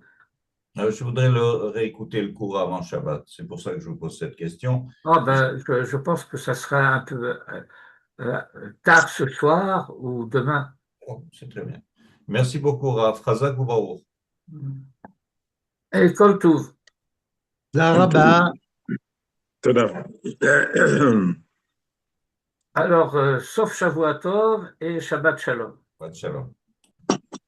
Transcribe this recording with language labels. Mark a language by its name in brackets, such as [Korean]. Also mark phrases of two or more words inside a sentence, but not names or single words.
[French] Je voudrais réécouter le cours avant Shabbat. C'est pour ça que je vous pose cette question. Je pense que ça sera un peu euh, tard ce soir ou demain. Oh, c'est très bien. Merci beaucoup, Rav. [Hebrew] חזק וברוך. [French] Et comme tout. [Hebrew] תודה רבה. תודה. Alors, sauf שבועות טוב et שבת שלום. שבת שלום.